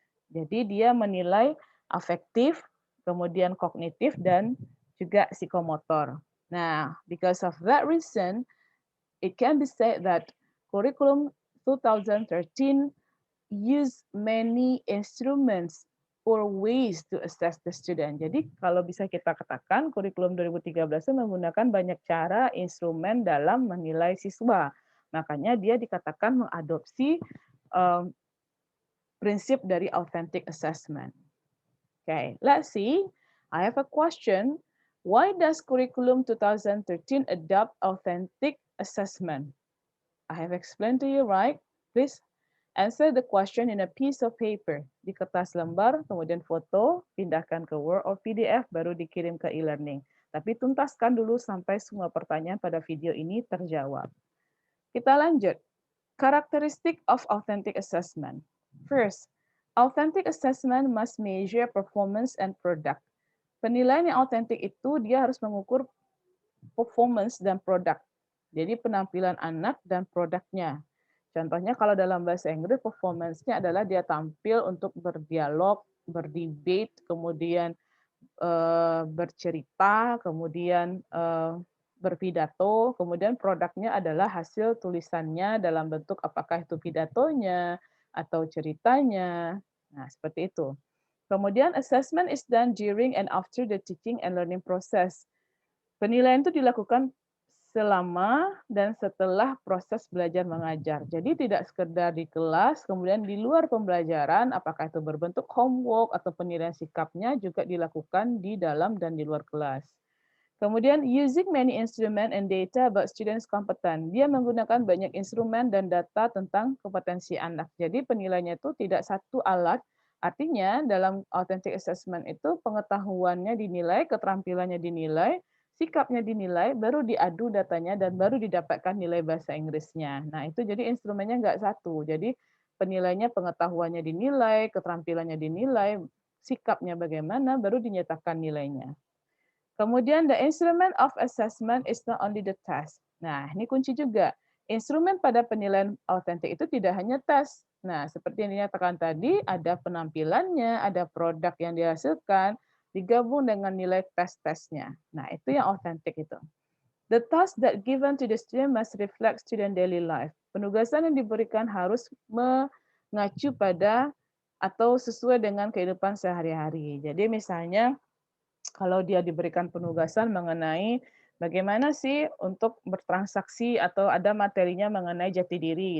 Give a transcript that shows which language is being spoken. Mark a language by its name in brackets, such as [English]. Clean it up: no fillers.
[Indonesian] Jadi dia menilai afektif, kemudian kognitif, dan juga psikomotor. Nah, [English] because of that reason, it can be said that Curriculum 2013 use many instruments or ways to assess the student. [Indonesian] Jadi kalau bisa kita katakan kurikulum 2013 menggunakan banyak cara, instrumen dalam menilai siswa. Makanya dia dikatakan mengadopsi prinsip dari authentic assessment. [English] Okay, let's see. I have a question. Why does Curriculum 2013 adopt authentic assessment? I have explained to you, right? Please answer the question in a piece of paper. [Indonesian] Di kertas lembar, kemudian foto, pindahkan ke Word or PDF, baru dikirim ke e-learning. Tapi tuntaskan dulu sampai semua pertanyaan pada video ini terjawab. Kita lanjut. [English] Characteristic of authentic assessment. First, authentic assessment must measure performance and product. [Indonesian] Penilaian yang authentic itu dia harus mengukur performance dan produk. Jadi penampilan anak dan produknya. Contohnya kalau dalam bahasa Inggris, performance-nya adalah dia tampil untuk berdialog, berdebate, kemudian bercerita, kemudian berpidato, kemudian produknya adalah hasil tulisannya dalam bentuk apakah itu pidatonya atau ceritanya. Nah, seperti itu. Kemudian [English] assessment is done during and after the teaching and learning process. [Indonesian] Penilaian itu dilakukan selama dan setelah proses belajar mengajar. Jadi tidak sekedar di kelas, kemudian di luar pembelajaran, apakah itu berbentuk homework atau penilaian sikapnya juga dilakukan di dalam dan di luar kelas. Kemudian [English] using many instrument and data about students competent. [Indonesian] Dia menggunakan banyak instrumen dan data tentang kompetensi anak. Jadi penilaiannya itu tidak satu alat. Artinya dalam authentic assessment itu pengetahuannya dinilai, keterampilannya dinilai, sikapnya dinilai, baru diadu datanya, dan baru didapatkan nilai bahasa Inggrisnya. Nah, itu jadi instrumennya nggak satu. Jadi penilainya pengetahuannya dinilai, keterampilannya dinilai, sikapnya bagaimana, baru dinyatakan nilainya. Kemudian [English] the instrument of assessment is not only the test. [Indonesian] Nah, ini kunci juga. Instrumen pada penilaian autentik itu tidak hanya tes. Nah, seperti yang dinyatakan tadi, ada penampilannya, ada produk yang dihasilkan, digabung dengan nilai tes-tesnya. Nah, itu yang autentik itu. [English] The task that given to the student must reflect student daily life. [Indonesian] Penugasan yang diberikan harus mengacu pada atau sesuai dengan kehidupan sehari-hari. Jadi misalnya, kalau dia diberikan penugasan mengenai Bagaimana sih untuk bertransaksi atau ada materinya mengenai jati diri.